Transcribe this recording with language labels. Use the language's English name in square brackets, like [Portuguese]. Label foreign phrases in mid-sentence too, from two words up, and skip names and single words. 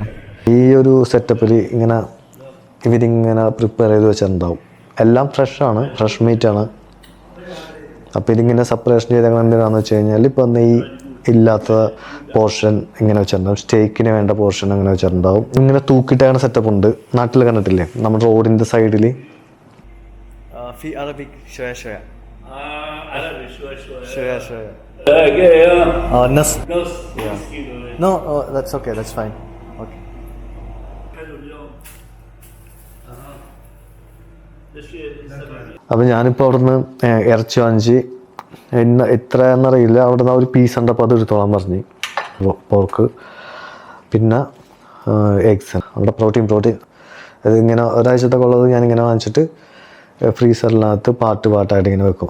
[Malayalam] ഈ ഒരു സെറ്റപ്പിൽ ഇവരിങ്ങനെ പ്രിപ്പയർ ചെയ്ത് വെച്ചിട്ടുണ്ടാവും. എല്ലാം ഫ്രഷാണ്, [English] fresh meat. [Malayalam] അപ്പോൾ ഇതിങ്ങനെ സെപ്പറേഷൻ ചെയ്ത എന്തിനാണെന്ന് വെച്ച് കഴിഞ്ഞാൽ, ഇപ്പോൾ നെയ്യ് ഇല്ലാത്ത പോർഷൻ ഇങ്ങനെ വെച്ചിട്ടുണ്ടാവും, സ്റ്റേക്കിന് വേണ്ട പോർഷൻ അങ്ങനെ വെച്ചിട്ടുണ്ടാവും. ഇങ്ങനെ തൂക്കിയിട്ടാണ് സെറ്റപ്പ് ഉണ്ട്. നാട്ടിൽ കണ്ടിട്ടില്ലേ, നമ്മുടെ റോഡിൻ്റെ സൈഡിൽ. [Arabic] Arabic شوية شوية. عربي شوية شوية شوية. نص. نص. [English] No, that's okay, that's fine. Okay. [Arabic] حلو اليوم. [Malayalam] അപ്പം ഞാനിപ്പോൾ അവിടുന്ന് ഇറച്ചി വാങ്ങിച്ച് എത്ര എന്നറിയില്ല, അവിടുന്ന് ഒരു പീസ് ഉണ്ട്. അപ്പോൾ അത് എടുത്തോളാൻ പറഞ്ഞ് പോർക്ക്, പിന്നെ എഗ്സ്, അവിടെ പ്രോട്ടീൻ അതിങ്ങനെ ഒരാഴ്ചത്തൊക്കെ ഉള്ളത് ഞാനിങ്ങനെ വാങ്ങിച്ചിട്ട് ഫ്രീസറിനകത്ത് പാട്ടായിട്ട് ഇങ്ങനെ വെക്കും.